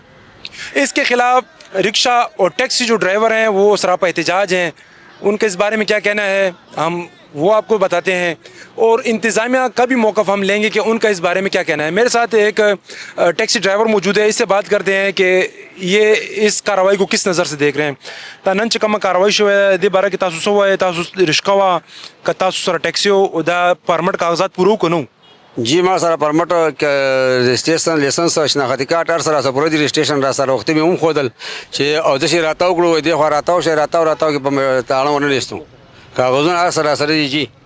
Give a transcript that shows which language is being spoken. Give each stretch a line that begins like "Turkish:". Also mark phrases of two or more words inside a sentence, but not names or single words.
Urdu: اس کے خلاف رکشہ اور ٹیکسی جو ڈرائیور ہیں وہ سراپا احتجاج ہیں. ان کے اس بارے میں کیا کہنا ہے ہم وہ آپ کو بتاتے ہیں اور انتظامیہ کا بھی موقف ہم لیں گے کہ ان کا اس بارے میں کیا کہنا ہے. میرے ساتھ ایک ٹیکسی ڈرائیور موجود ہے، اس سے بات کرتے ہیں کہ یہ اس کارروائی کو کس نظر سے دیکھ رہے ہیں.
Pashto: تا نن چې کومه کارروائی شوې دې باره کې تاسو څه وایئ؟ تاسو رشکه وه که تاسو سره ټیکسي و دا پرمټ کاغذات پوره که نه جی ما سره پرمټ رجسټریشن لیسنس شناختی کارت هر سره پوره دي رجسټریشن را سره وختي مې هم ښودل چې او داسې راتاو کړو دې خوا راتاو شي راتاو کې په تاړه ونه لیستو کاغذونه هر سره دي جی.